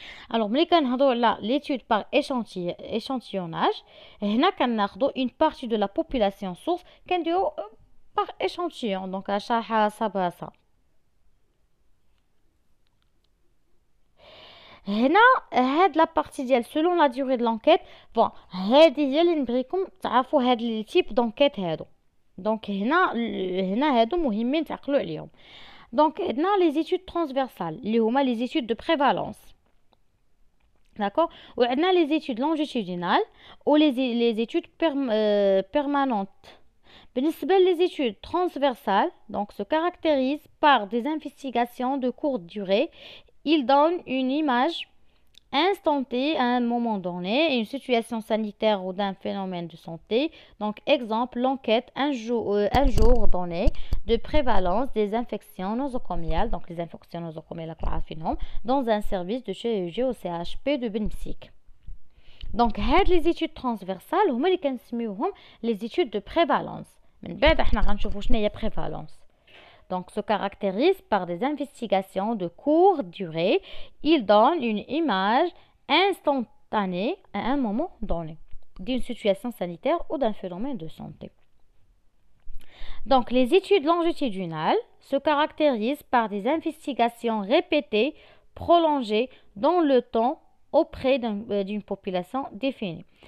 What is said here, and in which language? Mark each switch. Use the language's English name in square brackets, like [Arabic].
[French] Alors, [Arabic] ملي كنهضروا على [French] l'étude par échantillonnage, [Arabic] هنا كناخذوا [French] une partie de la population source [Arabic] كنديروا [French] par échantillon, donc à حسب ça. [Arabic] هنا هاد لا بارتي ديال [French] selon la durée de l'enquête. [Arabic] Bon, هادي هي اللي نبغيكم تعرفوا هاد لي تيب دونكيت هادو. دونك هنا هادو مهمين تعقلوا عليهم. دونك عندنا [French] les études transversales [Arabic] اللي هما [French] les études de prévalence. D'accord. [Arabic] وعندنا [French] les études longitudinales ou les études permanentes. [Arabic] بالنسبة [French] les études transversales, donc se caractérisent par des investigations de courte durée. Il donne une image instantanée à un moment donné, une situation sanitaire ou d'un phénomène de santé. Donc, exemple, l'enquête un jour donné de prévalence des infections nosocomiales, donc les infections nosocomiales dans un service de chirurgie au CHP de Benpsik. Donc, les études transversales, les études de prévalence. [Arabic] من بعد احنا غنشوفوا شنو هي prévalence. [French] Donc, se caractérise par des investigations de courte durée. Il donne une image instantanée à un moment donné d'une situation sanitaire ou d'un phénomène de santé. Donc, les études longitudinales se caractérisent par des investigations répétées, prolongées dans le temps auprès d'une population définie.